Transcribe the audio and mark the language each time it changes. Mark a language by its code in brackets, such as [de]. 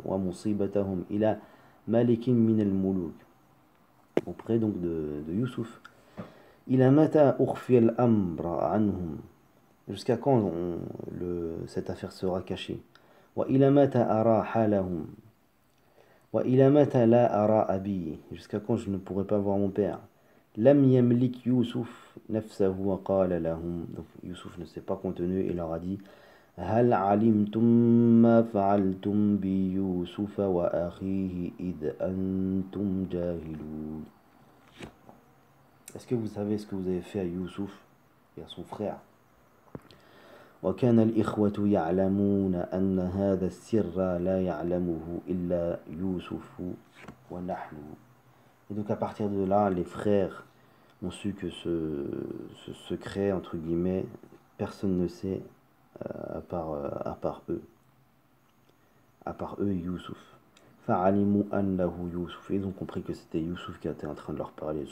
[ar] Wa musibatahum ila malikin min al-muluk, [fr] auprès donc de Youssouf. [ar] Ila mata ukhfi al-amra anhum, [fr] jusqu'à quand cette affaire sera cachée. [ar] وإلى متى أرى حالهم وإلى متى لا أرى أبي, [fr] jusqu'à quand je ne pourrai pas voir mon père. [ar] لم يملك يوسف نفسه وقال لهم, [fr] donc Youssouf ne s'est pas contenu et leur a dit [ar] هل علمتم ما فعلتم بيوسف وأخيه إذ أنتم جاهلون. [fr] Est-ce que vous savez ce que vous avez fait à Youssouf et à son frère? [ar] وكان الإخوة يعلمون أن هذا السر لا يعلمه إلا يوسف ونحن. [fr] Et donc à partir de là, les frères ont su que ce secret, entre guillemets, personne ne sait à part eux, Youssouf. [ar] فعلموا أنه يوسف, [fr] ils ont compris que c'était Youssouf qui était en train de leur parler.